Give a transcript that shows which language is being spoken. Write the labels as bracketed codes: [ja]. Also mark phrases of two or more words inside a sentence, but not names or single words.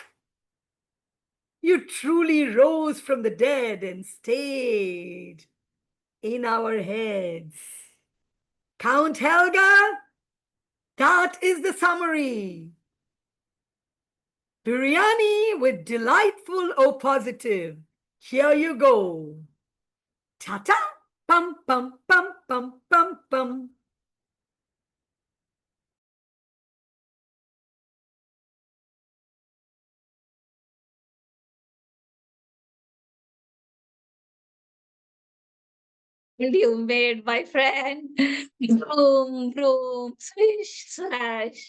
[en] You truly rose from the dead and stayed in our heads. Count Helga, that is the summary. Biryani with delightful O positive. Here you go. Ta-ta, pum, pum, pum, pum, pum, pum. You made my friend. Vroom, vroom, swish, swash.